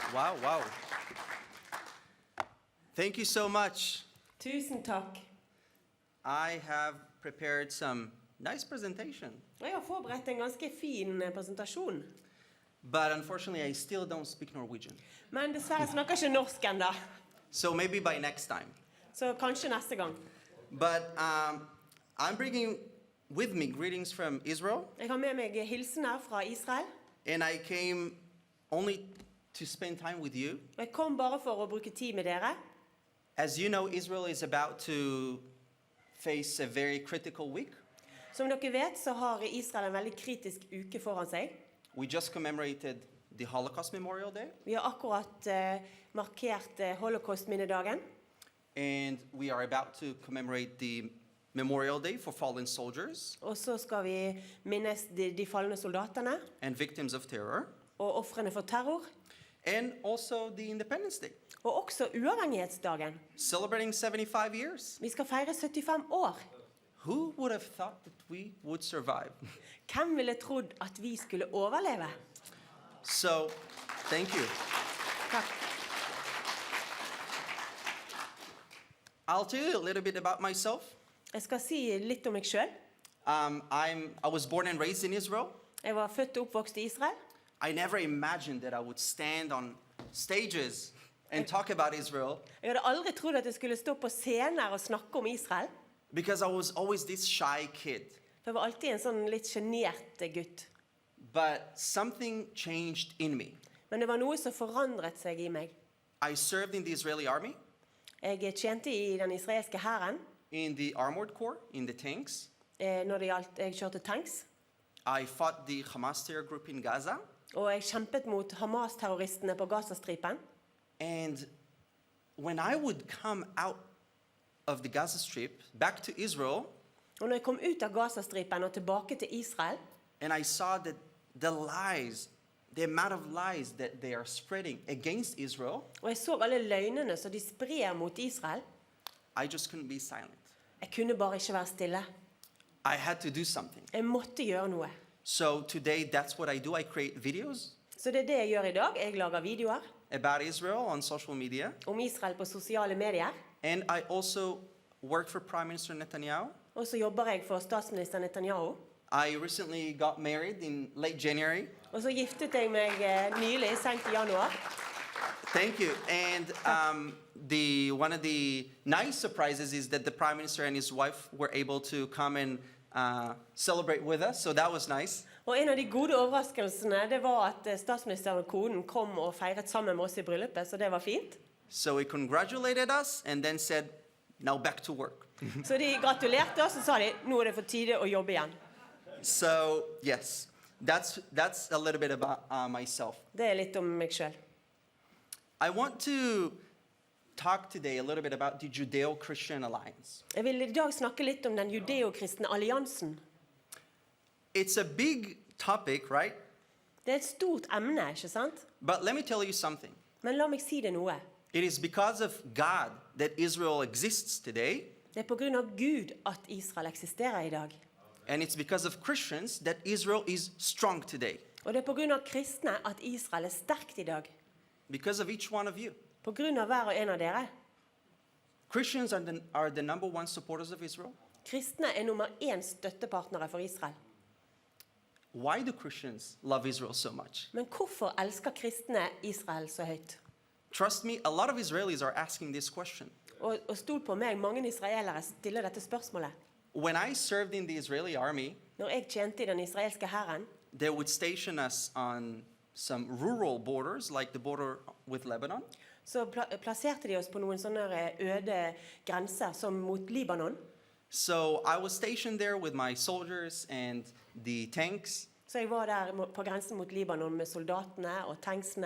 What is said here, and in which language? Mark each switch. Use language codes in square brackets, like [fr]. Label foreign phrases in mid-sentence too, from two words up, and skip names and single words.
[en] Wow. Thank you so much. [no] Tusen takk. [en] I have prepared some nice presentation, [no] Jeg har forberedt en ganske fin presentasjon. [en] but unfortunately I still don't speak Norwegian. [no] Men dessverre snakker jeg ikke norsk enda. [en] So maybe by next time. [no] Så kanskje neste gang. [en] But I'm bringing with me greetings from Israel, [no] Jeg har med meg hilsener fra Israel. [en] and I came only to spend time with you. [no] Og jeg kom bare for å bruke tid med dere. [en] As you know, Israel is about to face a very critical week. [no] Som dere vet, så har Israel en veldig kritisk uke foran seg. [en] We just commemorated the Holocaust Memorial Day, [no] Vi har akkurat markert Holocaust-minnedagen. [en] and we are about to commemorate the Memorial Day for fallen soldiers [no] Og så skal vi minnes de falne soldatene [en] and victims of terror, [no] og ofrene for terror. [en] and also the Independence Day, [no] Og også uavhengighetsdagen. [en] celebrating 75 years. [no] Vi skal feire 75 år. [en] Who would have thought that we would survive? [no] Hvem ville trodd at vi skulle overleve? [en] So, thank you. [no] Takk. [en] I'll tell you a little bit about myself. [no] Jeg skal si litt om meg selv. [en] I was born and raised in Israel. [no] Jeg var født og oppvokst i Israel. [en] I never imagined that I would stand on stages and talk about Israel, [no] Jeg hadde aldri trodd at jeg skulle stå på scener og snakke om Israel. [en] because I was always this shy kid. [no] For jeg var alltid en sånn litt sjenert gutt. [en] But something changed in me. [no] Men det var noe som forandret seg i meg. [en] I served in the Israeli army, [no] Jeg tjente i den israelske hæren [en] in the armored corps, in the tanks. [no] når det gjaldt jeg kjørte tanks. [en] I fought the Hamas terror group in Gaza. [no] Og jeg kjempet mot Hamas-terroristene på Gazastripen. [en] And when I would come out of the Gaza Strip back to Israel, [no] Og når jeg kom ut av Gazastripen og tilbake til Israel, [en] and I saw that the lies, the amount of lies that they are spreading against Israel, [no] og jeg så alle løgnene som de sprer mot Israel, [en] I just couldn't be silent. [no] jeg kunne bare ikke være stille. [en] I had to do something. [no] Jeg måtte gjøre noe. [en] So today, that's what I do. I create videos [no] Så det er det jeg gjør i dag. Jeg lager videoer [en] about Israel on social media. [no] om Israel på sosiale medier. [en] And I also work for Prime Minister Netanyahu. [no] Og så jobber jeg for statsminister Netanyahu. [en] I recently got married in late January. [no] Og så giftet jeg meg nylig, sent i januar. [en] Thank you. And one of the nice surprises is that the Prime Minister and his wife were able to come and celebrate with us. So that was nice. [no] Og en av de gode overraskelsene, det var at statsministeren og konen kom og feiret sammen med oss i bryllupet, så det var fint. [en] So he congratulated us and then said, now back to work. [no] Så de gratulerte oss og sa de, nå er det for tide å jobbe igjen. [en] So yes, that's a little bit about myself. [no] Det er litt om meg selv. [en] I want to talk today a little bit about the Judeo-Christian alliance. [no] Jeg vil i dag snakke litt om den judeo-kristne alliansen. [en] It's a big topic, right? [no] Det er et stort emne, ikke sant? [en] But let me tell you something. [no] Men la meg si det noe. [en] It is because of God that Israel exists today, [no] Det er på grunn av Gud at Israel eksisterer i dag. [en] and it's because of Christians that Israel is strong today. [no] Og det er på grunn av kristne at Israel er sterkt i dag. [en] Because of each one of you. [no] På grunn av hver og en av dere. [en] Christians are the number one supporters of Israel. [no] Kristne er nummer 1 støttepartnere for Israel. [en] Why do Christians love Israel so much? [no] Men hvorfor elsker kristne Israel så høyt? [en] Trust me, a lot of Israelis are asking this question. [no] Og stol på meg, mange israelere stiller dette spørsmålet. [en] When I served in the Israeli army, [no] Når jeg tjente i den israelske hæren, [en] they would station us on some rural borders, like the border with Lebanon. [no] så plasserte de oss på noen sånne øde grenser, som mot Libanon. [en] So I was stationed there with my soldiers and the tanks. [no] Så jeg var der på grensen mot Libanon med soldatene og tanksene.